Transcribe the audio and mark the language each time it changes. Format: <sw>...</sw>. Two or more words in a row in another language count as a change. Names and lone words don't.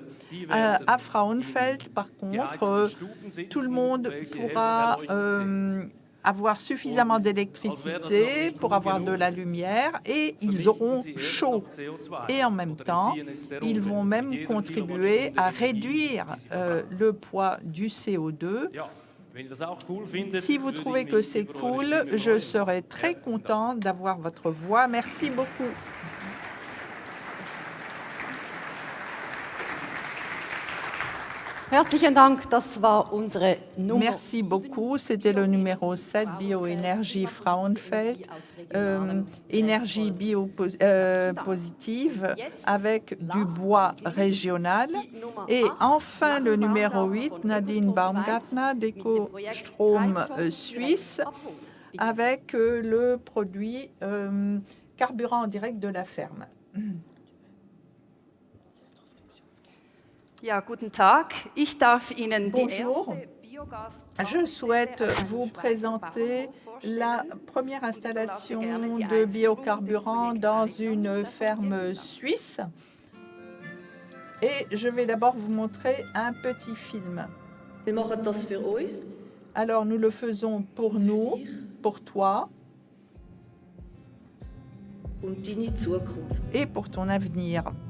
<fr>À Frauenfeld, par contre, tout le monde pourra avoir suffisamment d'électricité pour avoir de la lumière et ils auront chaud. Et en même temps, ils vont même contribuer à réduire le poids du CO2. Si vous trouvez que c'est cool, je serai très content d'avoir votre voix. Merci beaucoup.</fr> <de>Herzlichen Dank, das war unsere Nummer.</de> <fr>Merci beaucoup. C'était le numéro 7, Bioénergie Frauenfeld, énergie biopositive avec du bois régional. Et enfin, le numéro 8, Nadine Baumgartner, d'EcoStrom Suisse, avec le produit carburant en direct de la ferme.</fr> <de>Ja, guten Tag. Ich darf Ihnen</de> <fr>Bonjour. Je souhaite vous présenter la première installation de biocarburant dans une ferme suisse. Et je vais d'abord vous montrer un petit film. Alors, nous le faisons pour nous, pour toi et pour ton avenir.</fr>